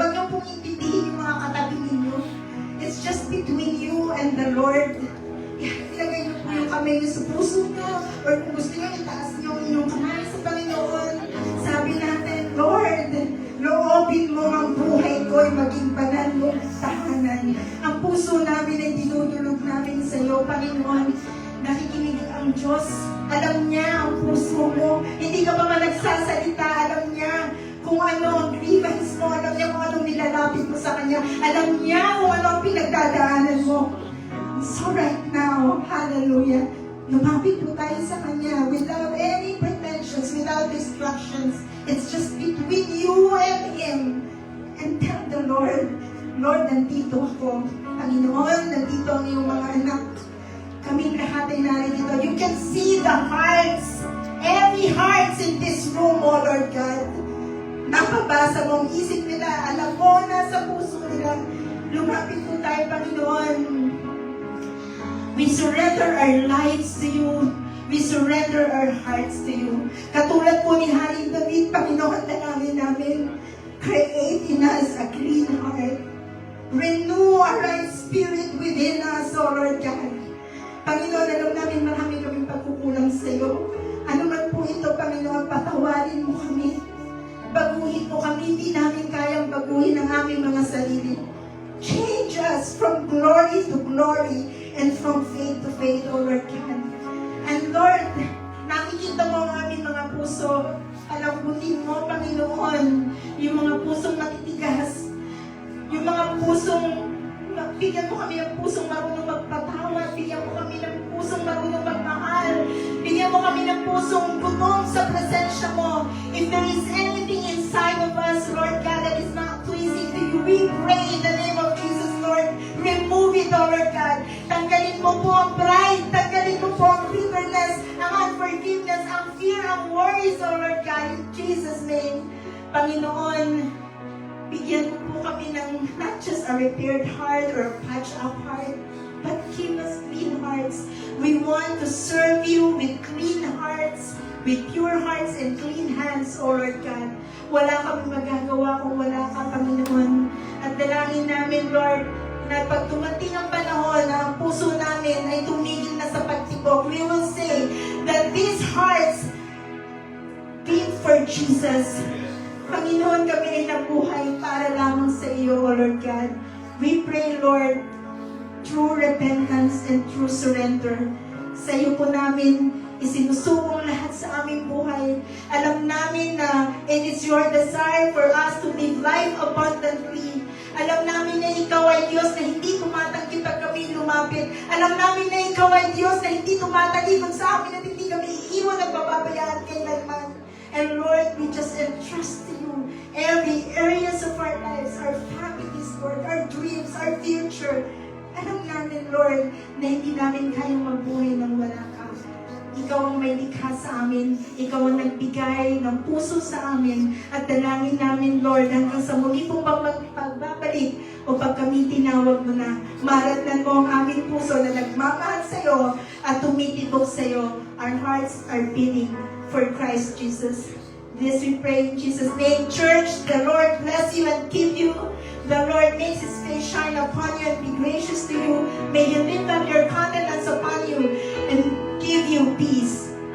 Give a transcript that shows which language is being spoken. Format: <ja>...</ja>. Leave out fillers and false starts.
<tl>Huwag niyo pong intindihin yung mga katabi ninyo.</tl> <en>It's just between you and the Lord.</en> <tl>Ilagay niyo po yung kamay niyo sa puso niyo. Or kung gusto niyo, itaas niyo yung inyong kamay sa Panginoon. Sabi natin, Lord, loobin mo ang buhay ko ay maging banal mong tahanan. Ang puso namin ay dinudulog namin sa iyo, Panginoon. Nakikinig ang Diyos. Alam niya ang puso mo. Hindi ka pa man nagsasalita. Alam niya kung ano ang grievance mo. Alam niya kung anong nilalapit mo sa Kanya. Alam niya kung ano ang pinagdadaanan mo.</tl> <en>So right now, hallelujah,</en> <tl>lumapit po tayo sa Kanya</tl> <en>without any pretensions, without distractions. It's just between you and Him. And tell the Lord, Lord, nandito ako.</en> <tl>Panginoon, nandito ang iyong mga anak. Kaming lahat ay narito.</tl> <en>You can see the hearts, every hearts in this room, oh Lord God.</en> <tl>Napabasa mo ang isip nila, alam mo na sa puso nila. Lumapit po tayo, Panginoon.</tl> <en>We surrender our lives to you. We surrender our hearts to you.</en> <tl>Katulad po ni Haring David, Panginoon, dalangin namin,</tl> <en>create in us a clean heart. Renew a right spirit within us, O Lord God.</en> <tl>Panginoon, alam namin marami kaming pagkukulang sa iyo. Ano man po ito, Panginoon, patawarin mo kami. Baguhin mo kami, hindi namin kayang baguhin ang aming mga sarili.</tl> <en>Change us from glory to glory and from faith to faith, O Lord God.</en> <tl>And Lord, nakikita mo ang aming mga puso. Alambutin mo, Panginoon, yung mga pusong matitigas. Yung mga pusong, bigyan mo kami ng pusong marunong magpatawad. Bigyan mo kami ng pusong marunong magmahal. Bigyan mo kami ng pusong gutom sa presensya mo.</tl> <en>If there is anything inside of us, Lord God, that is not pleasing to you, we pray in the name of Jesus, Lord. Remove it, O Lord God.</en> <tl>Tanggalin mo po ang pride. Tanggalin mo po ang bitterness, ang unforgiveness, ang fear, ang worries,</tl> <en>O Lord God. In Jesus' name, Panginoon,</en> <tl>bigyan mo po kami ng</tl> <en>not just a repaired heart or a patched up heart, but give us clean hearts. We want to serve you with clean hearts, with pure hearts and clean hands, O Lord God.</en> <tl>Wala kami magagawa kung wala ka, Panginoon. At dalangin namin, Lord, na pag dumating ang panahon na ang puso namin ay tumigil na sa pagtibok,</tl> <en>we will say that these hearts beat for Jesus.</en> <tl>Panginoon, kami ay nabuhay para lamang sa iyo,</tl> <en>O Lord God. We pray, Lord, true repentance and true surrender.</en> <tl>Sa iyo po namin isinusubong lahat sa aming buhay. Alam namin na</tl> <en>it is your desire for us to live life abundantly.</en> <tl>Alam namin na ikaw ay Diyos na hindi tumatanggi pag kami lumapit. Alam namin na ikaw ay Diyos na hindi tumatalikod sa amin at hindi kami iiwan at pababayaan kailanman.</tl> <en>And Lord, we just entrust to you every areas of our lives, our families, Lord, our dreams, our future.</en> <tl>Alam namin, Lord, na hindi namin kayang mabuhay ng wala ka. Ikaw ang may likha sa amin. Ikaw ang nagbigay ng puso sa amin. At dalangin namin, Lord, hanggang sa muli pong pagbabalik o pag kami tinawag mo na, maratnan mo ang aming puso na nagmamahal sa iyo at tumitibok sa iyo.</tl> <en>Our hearts are beating for Christ Jesus. This we pray in Jesus' name. Church, the Lord bless you and keep you. The Lord makes His face shine upon you and be gracious to you. May He lift up your countenance upon you and give you peace.</en>